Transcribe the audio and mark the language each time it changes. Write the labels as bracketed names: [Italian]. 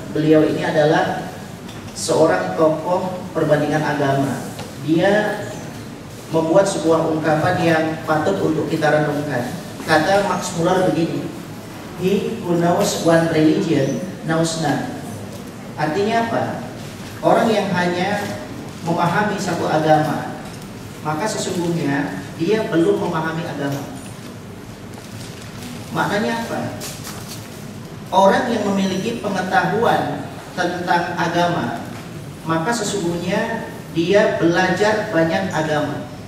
[Indonesian] Beliau ini adalah seorang tokoh perbandingan agama. Dia membuat sebuah ungkapan yang patut untuk kita renungkan. Kata Max Muller begini, [English] "He who knows one religion knows none." [Indonesian] Artinya apa? Orang yang hanya memahami satu agama, maka sesungguhnya dia belum memahami agama. Maknanya apa? Orang yang memiliki pengetahuan tentang agama, maka sesungguhnya dia belajar banyak agama.